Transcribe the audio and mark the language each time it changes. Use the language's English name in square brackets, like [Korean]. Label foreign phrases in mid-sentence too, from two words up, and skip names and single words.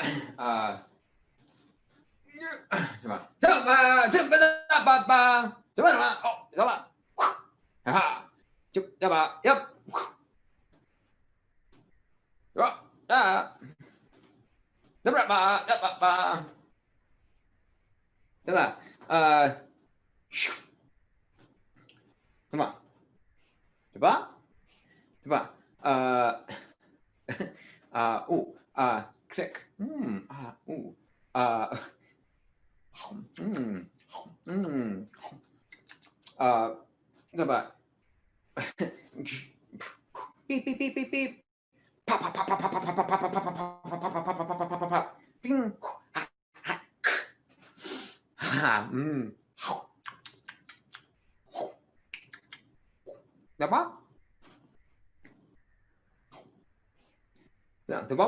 [English] Zaba. Zaba. Zaba. Zaba. Zaba. Oh, Zaba. Ha. Zaba. Yep. Zaba. Zaba. Zaba. Zaba. Come on. Zaba. Zaba. Click. Zaba. Beep beep beep beep beep. Pop pop pop pop pop pop pop pop pop pop pop pop pop pop pop. Bing. Zaba. Zaba.